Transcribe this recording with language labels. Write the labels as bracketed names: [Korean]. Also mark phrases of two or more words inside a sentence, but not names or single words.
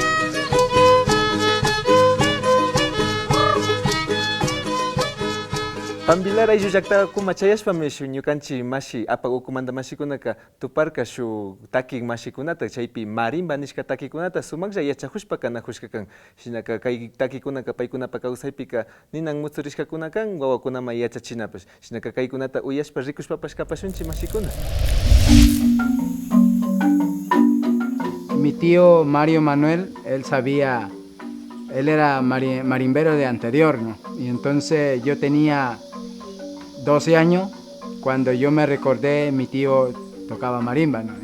[Quechua] Pambilar ayllu llaqtakuman chayashpami shu ñukanchik mashi apak ukumanta mashikunaka tuparka shu takin mashikunata chaypi marimba nishka takikunata sumaklla yachahushpa kanahushka kan. Shinaka kay takikunaka paykunapa kawsaypika ninan mutzurishkakuna kan wawakunaman yachachinapash. Shinaka kaykunata uyashpa rikushpapash kapashunchik mashikuna. [Spanish] Mi tío Mario Manuel, él era marimbero de anterior, ¿no? Y entonces yo tenía 12 años cuando yo me recordé, mi tío tocaba marimba, ¿no?